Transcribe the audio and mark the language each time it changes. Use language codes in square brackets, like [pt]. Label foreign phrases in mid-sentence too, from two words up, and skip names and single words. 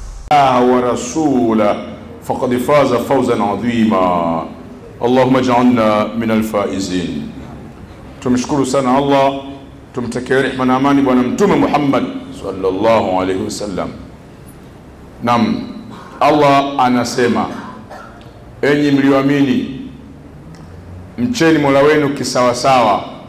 [ar] ورسوله فقد فاز فوزا عظيما. اللهم اجعلنا من الفائزين. [sw] Tumshukuru sana Allah, tumtakie rehema na amani bwana mtume Muhammad [ar] صلى الله عليه وسلم. [sw] Naam, Allah anasema, enyi mlioamini, mcheni Mola wenu kisawasawa.